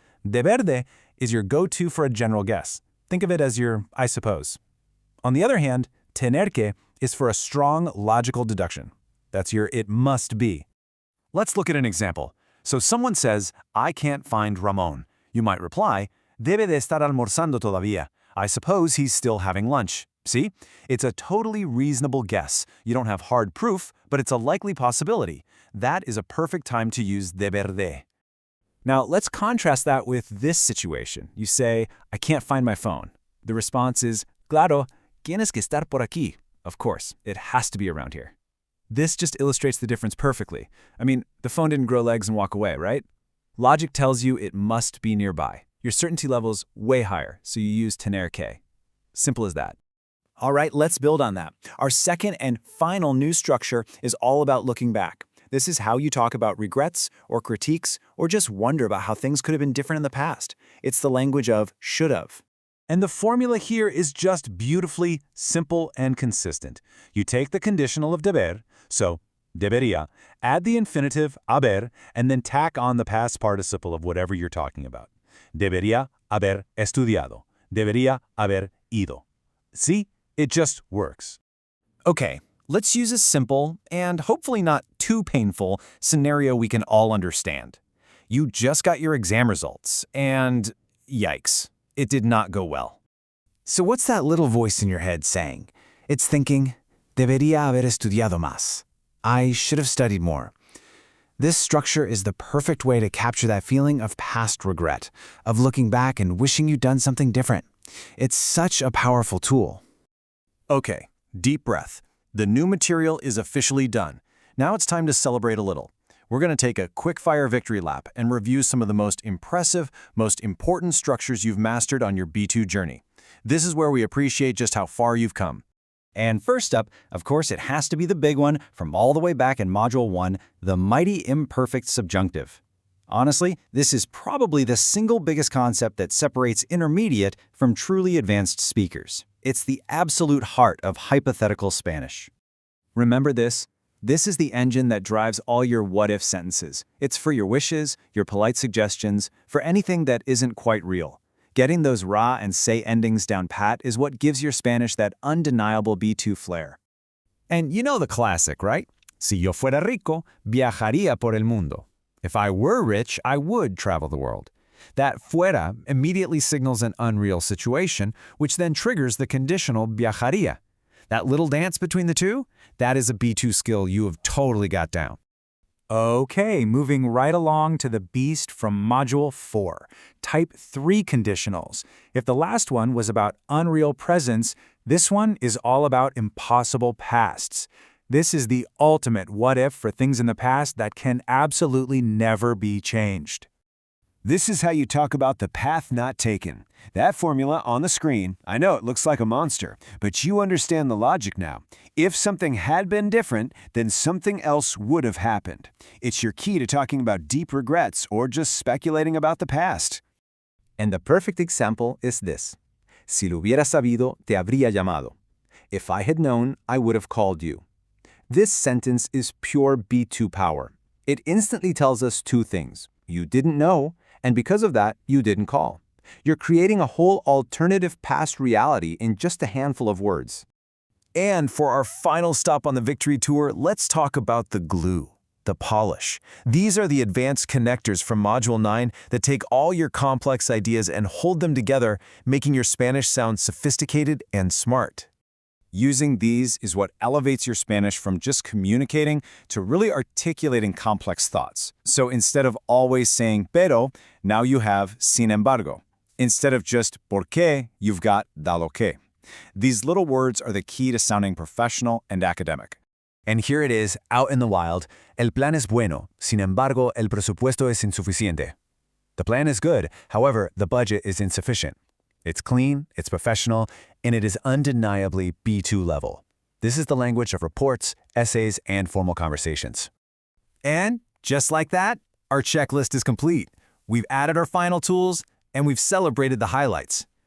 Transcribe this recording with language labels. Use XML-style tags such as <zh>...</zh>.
<en>De verde is your go-to for a general guess. Think of it as your I suppose. On the other hand, tener que is for a strong, logical deduction. That's your it must be. Let's look at an example. So someone says, I can't find Ramon. You might reply,</en> <es>debe de estar almorzando todavía.</es> <en>I suppose he's still having lunch. See? It's a totally reasonable guess. You don't have hard proof, but it's a likely possibility. That is a perfect time to use de verde. Now, let's contrast that with this situation. You say, I can't find my phone. The response is,</en> <es>claro, tienes que estar por aquí.</es> <en>Of course, it has to be around here. This just illustrates the difference perfectly. I mean, the phone didn't grow legs and walk away, right? Logic tells you it must be nearby. Your certainty level's way higher, so you use tener que. Simple as that. All right, let's build on that. Our second and final new structure is all about looking back. This is how you talk about regrets or critiques or just wonder about how things could have been different in the past. It's the language of should've. And the formula here is just beautifully simple and consistent. You take the conditional of deber, so debería, add the infinitive haber, and then tack on the past participle of whatever you're talking about.</en> <es>Debería haber estudiado. Debería haber ido.</es> <en>See? It just works. Okay, let's use a simple, and hopefully not too painful, scenario we can all understand. You just got your exam results, and yikes, it did not go well. So what's that little voice in your head saying? It's thinking,</en> <es>debería haber estudiado más.</es> <en>I should have studied more. This structure is the perfect way to capture that feeling of past regret, of looking back and wishing you'd done something different. It's such a powerful tool. Okay, deep breath. The new material is officially done. Now it's time to celebrate a little. We're going to take a quick-fire victory lap and review some of the most impressive, most important structures you've mastered on your B2 journey. This is where we appreciate just how far you've come. And first up, of course, it has to be the big one from all the way back in Module 1, the mighty imperfect subjunctive. Honestly, this is probably the single biggest concept that separates intermediate from truly advanced speakers. It's the absolute heart of hypothetical Spanish. Remember this? This is the engine that drives all your what-if sentences. It's for your wishes, your polite suggestions, for anything that isn't quite real. Getting those ra and say endings down pat is what gives your Spanish that undeniable B2 flair. And you know the classic, right?</en> <es>Si yo fuera rico, viajaría por el mundo.</es> <en>If I were rich, I would travel the world. That fuera immediately signals an unreal situation, which then triggers the conditional viajaría. That little dance between the two, that is a B2 skill you have totally got down. Okay, moving right along to the beast from Module 4, Type 3 conditionals. If the last one was about unreal presents, this one is all about impossible pasts. This is the ultimate what-if for things in the past that can absolutely never be changed. This is how you talk about the path not taken. That formula on the screen, I know it looks like a monster, but you understand the logic now. If something had been different, then something else would have happened. It's your key to talking about deep regrets or just speculating about the past. And the perfect example is this.</en> <es>Si lo hubiera sabido, te habría llamado.</es> <en>If I had known, I would have called you. This sentence is pure B2 power. It instantly tells us two things. You didn't know, and because of that, you didn't call. You're creating a whole alternative past reality in just a handful of words. And for our final stop on the victory tour, let's talk about the glue, the polish. These are the advanced connectors from Module 9 that take all your complex ideas and hold them together, making your Spanish sound sophisticated and smart. Using these is what elevates your Spanish from just communicating to really articulating complex thoughts. So instead of always saying pero, now you have sin embargo. Instead of just por qué, you've got dado que. These little words are the key to sounding professional and academic. And here it is, out in the wild.</en> <es>El plan es bueno, sin embargo, el presupuesto es insuficiente.</es> <en>The plan is good, however, the budget is insufficient. It's clean, it's professional, and it is undeniably B2 level. This is the language of reports, essays, and formal conversations. And just like that, our checklist is complete. We've added our final tools, and we've celebrated the highlights.</en>